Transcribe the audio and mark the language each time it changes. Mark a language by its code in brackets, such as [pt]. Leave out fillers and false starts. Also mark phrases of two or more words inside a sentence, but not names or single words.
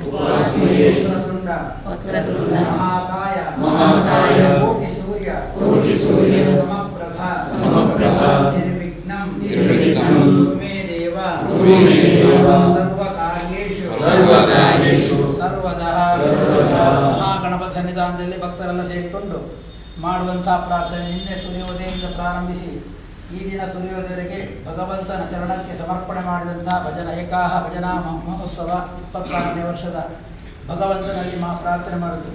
[sa] वक्रतुण्ड महाकाय कोटि सूर्य समप्रभा निर्विघ्नं मे देव सर्वकार्येषु सर्वदा [kn] ಮಹಾಗಣಪತಿ ಸನ್ನಿಧಾನದಲ್ಲಿ ಭಕ್ತರೆಲ್ಲ ಸೇರಿಕೊಂಡು ಮಾಡುವಂತಹ ಪ್ರಾರ್ಥನೆ ನಿನ್ನೆ ಸೂರ್ಯೋದಯದಿಂದ ಪ್ರಾರಂಭಿಸಿ ಈ ದಿನ ಸೂರ್ಯೋದಯಕ್ಕೆ ಭಗವಂತನ ಚರಣಕ್ಕೆ ಸಮರ್ಪಣೆ ಮಾಡಿದಂತಹ ಭಜನ ಏಕಾಹ ಭಜನಾ ಮಹೋತ್ಸವ 26ನೇ ವರ್ಷದ ಭಗವಂತನಲ್ಲಿ ಪ್ರಾರ್ಥನೆ ಮಾಡುವುದು.